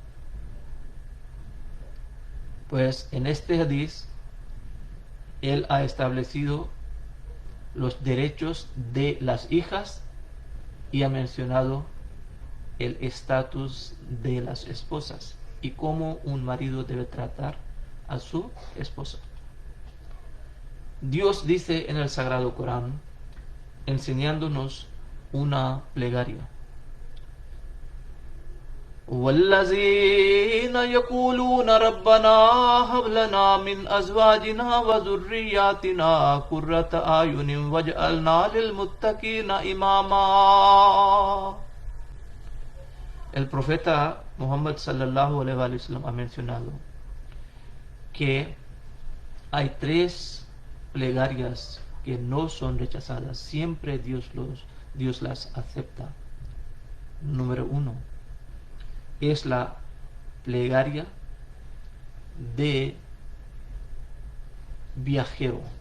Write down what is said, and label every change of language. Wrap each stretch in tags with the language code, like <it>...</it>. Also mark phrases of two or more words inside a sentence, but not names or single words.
<es>Pues en este hadith, él ha establecido los derechos de las hijas y ha mencionado el estatus de las esposas y cómo un marido debe tratar a su esposa. Dios dice en el Sagrado Corán, enseñándonos una plegaria.</es> <ar>وَالَّذِينَ يَقُولُونَ رَبَّنَا هَبْ لَنَا مِنْ أَزْوَاجِنَا وَذُرِّيَّاتِنَا قُرَّةَ أَعْيُنٍ وَاجْعَلْنَا لِلْمُتَّقِينَ إِمَامًا.</ar> <es>El profeta Muhammad</es> <ar>صلى الله عليه وسلم</ar> <es>ha mencionado que hay 3 plegarias que no son rechazadas. Siempre Dios las acepta. Número 1 es la plegaria de viajero.</es>